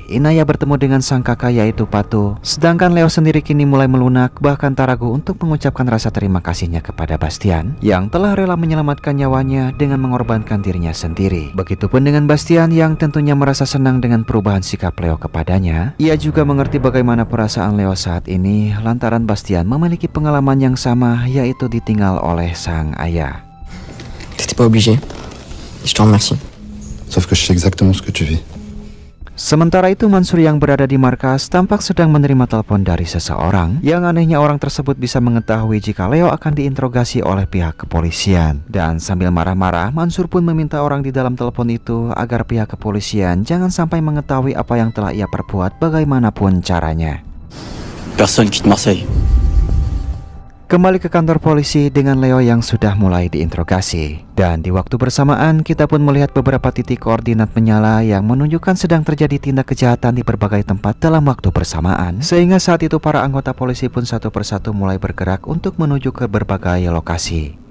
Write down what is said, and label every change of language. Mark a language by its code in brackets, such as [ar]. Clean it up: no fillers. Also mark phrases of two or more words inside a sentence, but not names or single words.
[id] Inaya bertemu dengan sang kakak yaitu Patu. Sedangkan Leo sendiri kini mulai melunak, bahkan tak ragu untuk mengucapkan rasa terima kasihnya kepada Bastian yang telah rela menyelamatkan nyawanya dengan mengorbankan dirinya sendiri. Begitupun dengan Bastian yang tentunya merasa senang dengan perubahan sikap Leo kepadanya. Ia juga mengerti bagaimana perasaan Leo saat ini lantaran Bastian memiliki pengalaman yang sama, yaitu ditinggal oleh sang ayah. [fr] T'étais pas obligé. Je te remercie. Sauf que je sais exactement ce que tu vis. [id] Sementara itu Mansur yang berada di markas tampak sedang menerima telepon dari seseorang. Yang anehnya orang tersebut bisa mengetahui jika Leo akan diinterogasi oleh pihak kepolisian. Dan sambil marah-marah, Mansur pun meminta orang di dalam telepon itu agar pihak kepolisian jangan sampai mengetahui apa yang telah ia perbuat bagaimanapun caranya. [fr] Personne quitte Marseille. [id] Kembali ke kantor polisi dengan Leo yang sudah mulai diinterogasi. Dan di waktu bersamaan kita pun melihat beberapa titik koordinat menyala yang menunjukkan sedang terjadi tindak kejahatan di berbagai tempat dalam waktu bersamaan. Sehingga saat itu para anggota polisi pun satu persatu mulai bergerak untuk menuju ke berbagai lokasi.